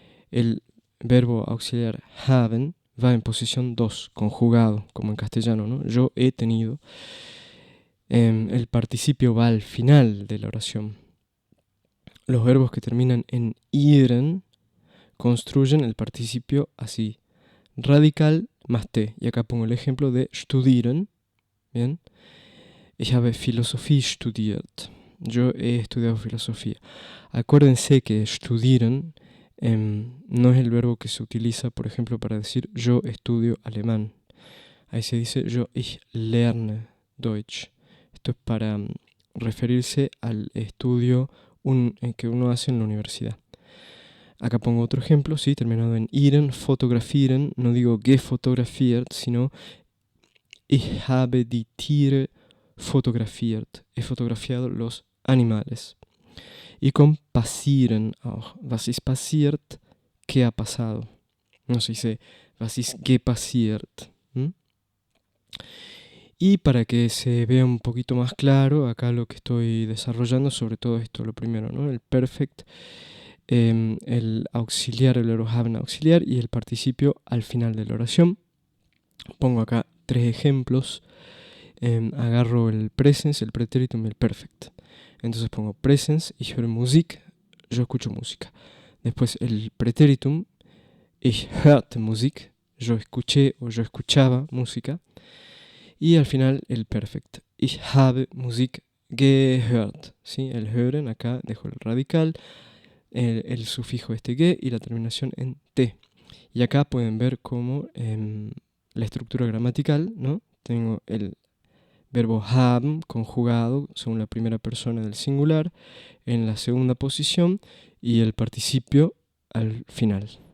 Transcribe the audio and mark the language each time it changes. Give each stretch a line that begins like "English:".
Spanish: El verbo auxiliar haben va en posición 2, conjugado, como en castellano, ¿no? Yo he tenido. El participio va al final de la oración. Los verbos que terminan en iren construyen el participio así: radical más T. Y acá pongo el ejemplo de studieren. Bien.
German: Ich habe Philosophie studiert.
Spanish: Yo he estudiado filosofía. Acuérdense que studieren no es el verbo que se utiliza, por ejemplo, para decir yo estudio alemán. Ahí se dice
German: ich lerne Deutsch.
Spanish: Esto es para referirse al estudio que uno hace en la universidad. Acá pongo otro ejemplo, sí, terminado en iren, fotografieren. No digo
German: gefotografiert, sino ich habe die Tiere fotografiert.
Spanish: He fotografiado los animales. Y con passieren auch.
German: Was ist passiert?
Spanish: ¿Qué ha pasado? No se dice
German: was ist gepassiert.
Spanish: Y para que se vea un poquito más claro, acá lo que estoy desarrollando, sobre todo esto, lo primero, ¿no? El perfect, el auxiliar, el verbo haben auxiliar y el participio al final de la oración. Pongo acá 3 ejemplos. Agarro el presens, el pretéritum y el perfect. Entonces pongo presens,
German: ich höre Musik,
Spanish: yo escucho música. Después el pretéritum,
German: ich hörte Musik,
Spanish: yo escuché o yo escuchaba música. Y al final el perfect,
German: ich habe Musik gehört.
Spanish: ¿Sí? El hören, acá dejo el radical, el sufijo ge y la terminación en t. Y acá pueden ver cómo la estructura gramatical, ¿no? Tengo el verbo haben conjugado según la primera persona del singular en la segunda posición y el participio al final.